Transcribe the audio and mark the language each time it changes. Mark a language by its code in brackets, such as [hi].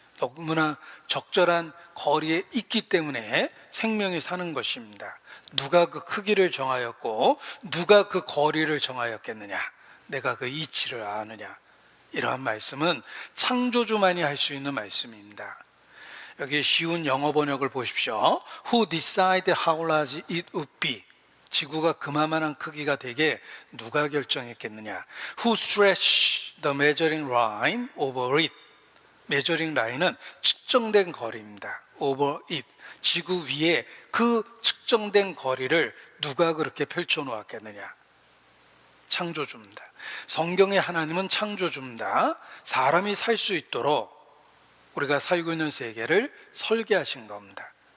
[ko] 너무나 적절한 거리에 있기 때문에 생명이 사는 것입니다. 누가 그 크기를 정하였고 누가 그 거리를 정하였겠느냐? 내가 그 이치를 아느냐? 이러한 말씀은 창조주만이 할 수 있는 말씀입니다. 여기 쉬운 영어 번역을 보십시오. [en] Who decide how large it would be? [ko] 지구가 그만한 크기가 되게 누가 결정했겠느냐? [en] Who stretch the measuring line over it? [ko] 메저링 라인은 측정된 거리입니다. [en] over it. [ko] 지구 위에 그 측정된 거리를 누가 그렇게 펼쳐 놓았겠느냐? 창조주입니다. 성경의 하나님은 창조주입니다. 사람이 살 수 있도록 우리가 살고 있는 세계를 설계하신 겁니다.